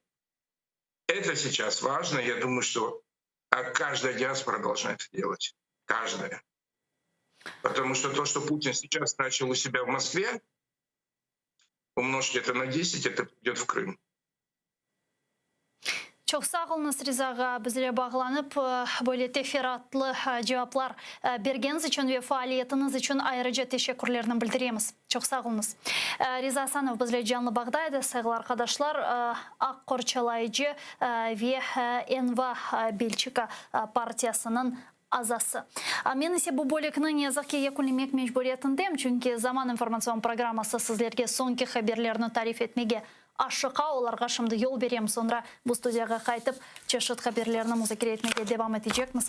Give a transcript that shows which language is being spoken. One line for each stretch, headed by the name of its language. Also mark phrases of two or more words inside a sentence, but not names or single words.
Russian: Это сейчас важно. Я думаю, что каждая диаспора должна это делать. Каждая. Потому что то, что Путин сейчас начал у себя в Москве, умножьте это на 10, это придет в Крым.
Crimean Tatar: Çok sağ olunuz Rizaga bizle bağlanıp böyle teferruatlı cevaplar bergeniz için ve faaliyetiniz için ayrıca teşekkürlerini bildiremiz. Çok sağ olunuz. Riza Hasanov bizle canlı bağdaydı. Sevgili arkadaşlar, Akkorçalayıcı ve Enva Belçika partiyasının azası. Men ise bu bölükni yazık ki yakunlamak mecburiyetindeyim. Çünkü Zaman informasyon programması sizlerge sonki haberlerini tarif etmege aşıqa, olarga şimdi yol berem. Sonra bu studiyaga qaytıp çeşit haberlerini müzakere etmege devam edecekmiz.